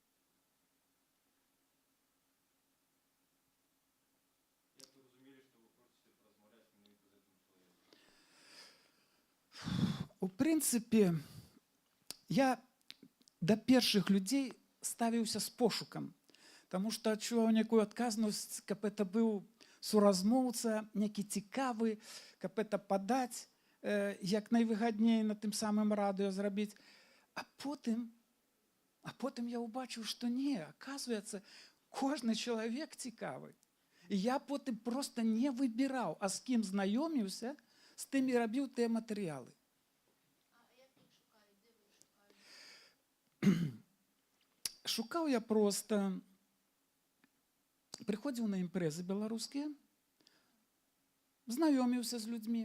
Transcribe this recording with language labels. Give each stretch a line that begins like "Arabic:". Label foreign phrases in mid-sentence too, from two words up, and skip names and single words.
Belarusian: У прынцыпе, я да першых людзей ставіўся з пошукам, таму што адчуваў некую адказнасць, каб это быў суразмоўца, некі цікавы, каб это падаць, як найвыгадней на тым самым радыё зрабіць. А потым я ўбачыў, што не, аказваецца, кожны чалавек цікавы.
Ukrainian: І я потім просто не вибирав, а з ким знайомився, з тим і робив ті матеріали. Шукав я просто, приходив на імпрези білоруські, знайомився з людьми.